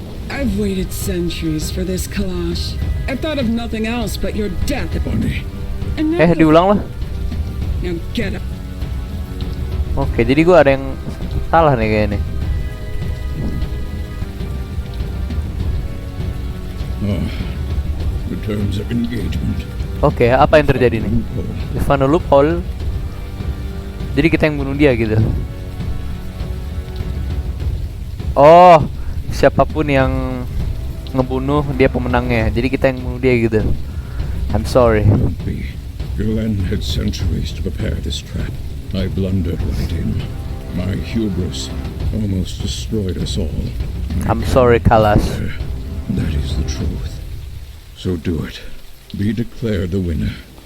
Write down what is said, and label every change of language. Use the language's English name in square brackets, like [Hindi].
[English] I've waited centuries for this, Kalash. I thought of nothing else but your death. Bunny. And now, [Indonesian] Diulang lah. [English] now get up. [Indonesian] Oke, jadi gua ada yang salah nih kayaknya. [English] The terms of engagement. [Indonesian] Oke, apa yang terjadi nih? [English] Loophole. Ivano loophole. [Indonesian] Jadi kita yang bunuh dia gitu. Oh, siapapun yang ngebunuh dia pemenangnya. Jadi kita yang bunuh dia gitu. [English] I'm sorry. Don't be. Glenn had centuries to prepare this trap. I blundered right in. My hubris almost destroyed us all. I'm sorry, Kalas. That is the truth. So do it. Be declared the winner.